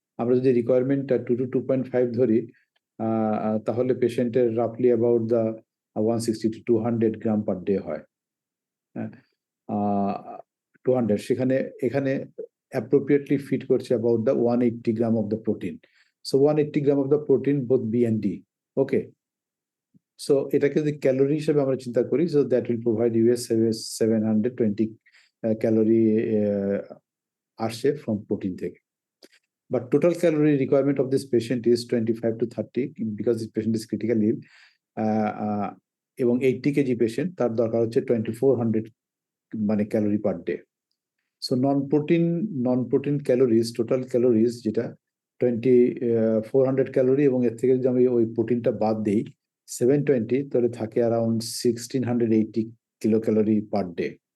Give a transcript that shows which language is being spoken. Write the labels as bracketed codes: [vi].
[bn] আমরা যদি রিকোয়ারমেন্টটা 2 to 2.5 ধরি, তাহলে পেশেন্টের রাফলি about the 160 to 200 gram per day হয়। [en] 200, [bn] সেখানে এখানে [en] appropriately fit করছে about the 180 gram of the protein. So 180 gram of the protein, both B and D. Okay. So [bn] এটাকে যদি ক্যালোরি হিসেবে আমরা চিন্তা করি, [en] so that will provide you a 720 calorie আসছে from protein থেকে. But total calorie requirement of this patient is 25 to 30 because this patient is critically ill. [bn] এবং 80 KG patient, তার দরকার হচ্ছে 2400 মানে calorie per day. So non protein calories, total calories যেটা 2400 calorie, এবং এর থেকে যদি আমি ওই প্রোটিনটা বাদ দিই 720, তাহলে থাকে around 1680 kilo calorie per day.